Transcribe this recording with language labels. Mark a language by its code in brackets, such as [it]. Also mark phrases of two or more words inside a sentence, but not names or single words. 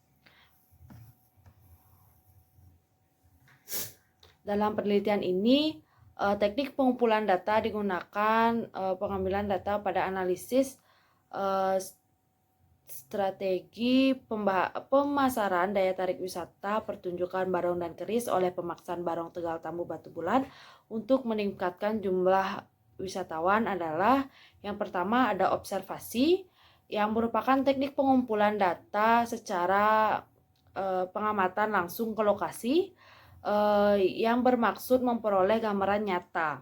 [id] Dalam penelitian ini, teknik pengumpulan data digunakan pengambilan data pada analisis strategi pemasaran daya tarik wisata pertunjukan Barong dan Keris oleh Pemaksan Barong Tegal Tambu Batu Bulan untuk meningkatkan jumlah wisatawan adalah yang pertama ada observasi yang merupakan teknik pengumpulan data secara pengamatan langsung ke lokasi. yang bermaksud memperoleh gambaran nyata.